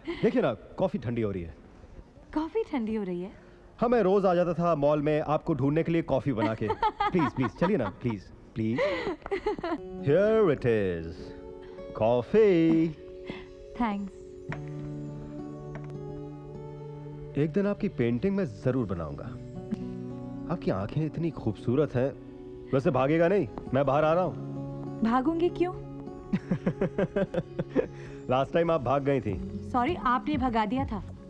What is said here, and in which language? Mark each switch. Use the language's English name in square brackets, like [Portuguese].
[Hindi] देखिए ना, कॉफी ठंडी हो रही है। कॉफी ठंडी हो रही है? हाँ, मैं रोज आ जाता था मॉल में आपको ढूंढने के लिए कॉफी बना के। प्लीज चलिए ना, please. [English] Here it is, coffee. [Hindi] Thanks. एक दिन आपकी पेंटिंग मैं जरूर बनाऊंगा। आपकी आंखें इतनी खूबसूरत हैं। वैसे भागेगा नहीं, मैं बाहर आ रहा हूँ। भागूंगी क्यों? लास्ट टाइम आप भाग गई थी। सॉरी, आपने भगा दिया था।